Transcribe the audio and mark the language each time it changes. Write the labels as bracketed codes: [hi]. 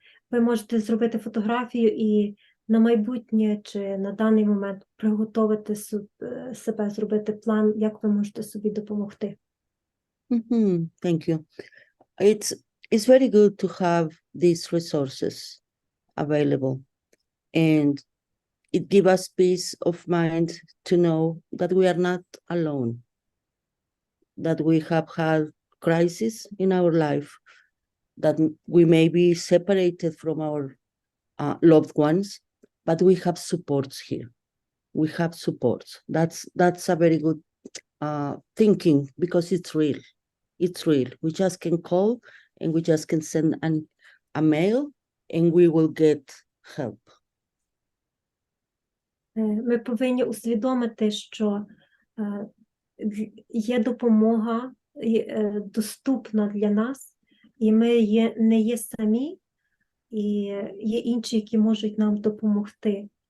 [uk] Ви можете зробити фотографію і на майбутнє чи на даний момент приготувати себе, зробити план, як ви можете собі допомогти. [en] Thank you. It's very good to have these resources available, and it gives us peace of mind to know that we are not alone, that we have had crisis in our life, that we may be separated from our loved ones, but we have supports here. We have supports. That's a very good thinking, because it's real. It's real. We just can call and we just can send a mail and we will get help. [uk] Ми повинні усвідомити, що є допомога доступна для нас, і ми не є самі, і є інші, які можуть нам допомогти.